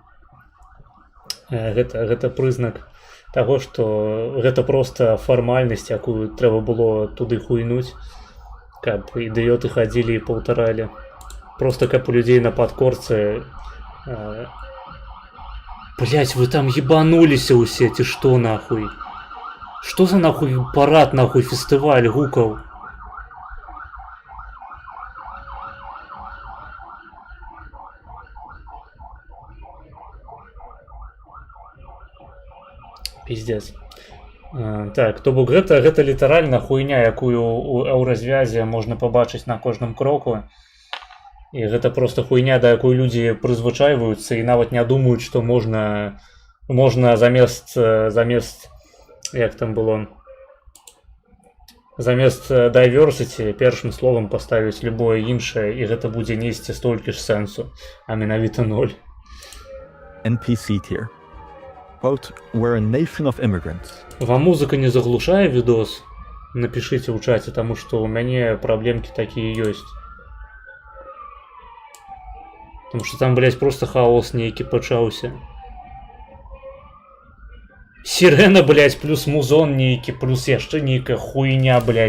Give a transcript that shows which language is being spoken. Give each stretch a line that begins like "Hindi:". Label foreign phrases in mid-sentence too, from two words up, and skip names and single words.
Belarusian: Гэта прызнак таго, што гэта проста фармальнасць, якую трэба было туды хуйнуць, каб ідыёты хадзілі і паўтаралі. Проста каб у людзей на падкорцы. Блять, вы там ебануліся ўсе, ці што нахуй?
Russian: Что за нахуй парад, нахуй
Belarusian: фестываль гукаў?
Russian: Пиздец.
Belarusian: Так, то бок гэта літаральна хуйня, якую у еўразвязе можна пабачыць на кожным кроку. І гэта просто хуйня, да якой людзі прызвычайваюцца і нават не думаюць, што можна замест як там было, замест diversity першым словам паставіць любое іншае, і гэта будзе несці столькі ж сэнсу, а менавіта 0.
English: NPC tier. Quote, we're a nation of immigrants.
Belarusian: Вам музыка не заглушае відос? Напішыце ў чаце, таму што ў мяне праблемкі такія ёсць. Таму што там, блядь, просто хаос нейкі пачаўся. Сирена, блядь, плюс музон нейкі, плюс яшчэ нейкая хуйня, блядь.